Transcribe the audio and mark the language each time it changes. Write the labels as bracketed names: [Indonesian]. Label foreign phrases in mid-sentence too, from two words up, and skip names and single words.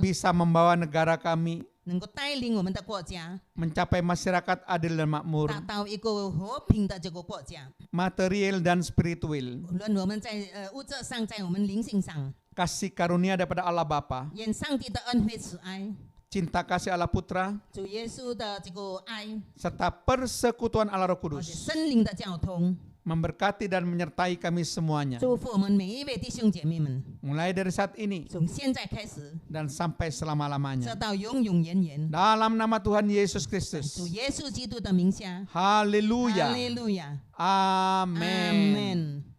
[Indonesian] bisa membawa negara kami [Chinese] 能够带领我们的国家 [Indonesian] mencapai masyarakat adil dan makmur, [Chinese] 达到一个和平的这个国家。 [Indonesian] material dan spiritual. [Chinese] 无论我们在物质上，在我们灵性上， [Indonesian] Kasih karunia daripada Allah Bapa, [Chinese] 愿上帝的恩惠慈爱， [Indonesian] cinta kasih Allah Putra, [Chinese] 主耶稣的这个爱， [Indonesian] serta persekutuan Allah Roh [Chinese] 而且 [Indonesian] Kudus [Chinese] 圣灵的交通， [Indonesian] memberkati dan menyertai kami semuanya. [Chinese] 祝福我们每一位弟兄姐妹们， [Indonesian] Mulai dari saat ini [Chinese] 从现在开始， [Indonesian] dan sampai [Chinese] 直 [Indonesian] selama-lamanya. [Chinese] 到永永远远。 [Indonesian] Dalam nama Tuhan Yesus [Chinese] 主 [Indonesian] Kristus. [Chinese] 耶稣基督的名下， [Indonesian] Haleluya. [Chinese] 哈利路亚， [Indonesian] Amin. [Chinese] Amin.